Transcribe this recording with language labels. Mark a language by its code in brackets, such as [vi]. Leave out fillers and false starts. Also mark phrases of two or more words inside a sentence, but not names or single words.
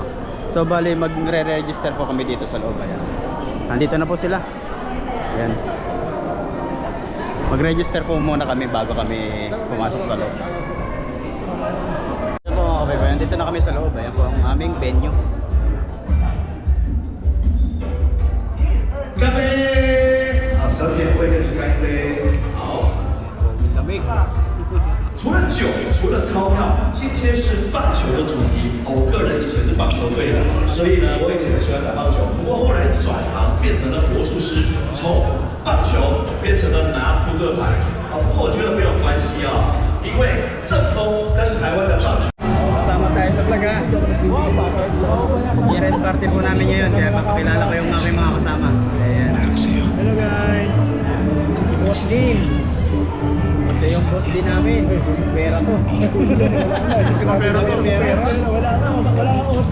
[tl] So bali magre-register po kami dito sa loob. Ayan. Nandito na po sila. Ayan. Mag-register po muna kami bago kami pumasok sa loob. Ayan po mga kababayan, dito na kami sa loob. Ayan po ang aming venue. [zh] 干杯！好，小姐会跟你干一杯。好。 [tl] Lamig. [zh] 除了酒，除了钞票，今天是棒球的主题。我个人以前是棒球队的，所以呢，我以前很喜欢打棒球。不过后来转行变成了魔术师，从棒球变成了拿扑克牌。不过我觉得没有关系啊，因为正风跟台湾的棒球。 [tl] Kasama tayo sa vlog ha. [en] Year-end party [tl] po namin ngayon, kaya papakilala ko yung aking mga kasama. Ayan. [en] Hello guys. [tl] Boss Dean. Ito yung boss din namin. Pera to. Mapera to. Wala kang OT.